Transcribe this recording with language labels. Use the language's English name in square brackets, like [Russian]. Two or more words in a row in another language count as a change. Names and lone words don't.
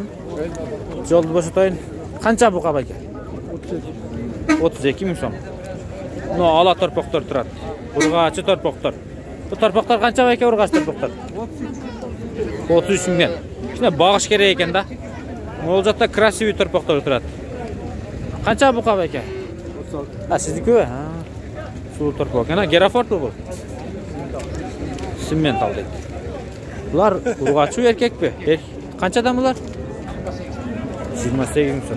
[Uzbek] Yo'lni bo'shatayın. Qancha buqa aka? 32 ming so'm. No, ala torpoqlar turadi. Urg'achi torpoqlar. Bu torpoqlar qancha aka urg'achi torpoqlar? 33 mingdan. Shuna bog'ish kerak ekan-da. [Kazakh] Ол жақта красивый торпақтар тұрады. Қанша бұқа бәке? Сіздікі бе? Сұлу торпақ екен. Герафорд бұл? Симментал дейді. Бұлар ұрғачу еркек бе? Қаншадан бұлар? 28 сом.